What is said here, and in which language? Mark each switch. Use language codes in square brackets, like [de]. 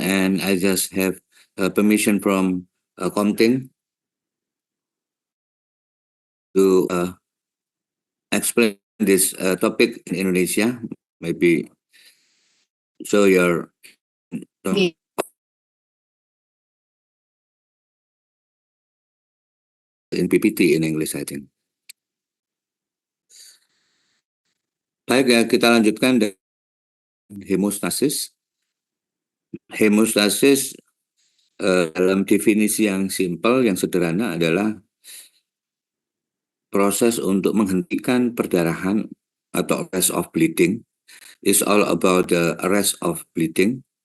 [en] and I just have permission from Komting to explain this topic in Indonesia. Maybe show your in PPT in English, I think. [id] Baik, ya, kita lanjutkan dengan hemostasis. Hemostasis dalam definisi yang simpel, yang sederhana adalah proses untuk menghentikan perdarahan atau [en] arrest of bleeding. It's all about the arrest of bleeding.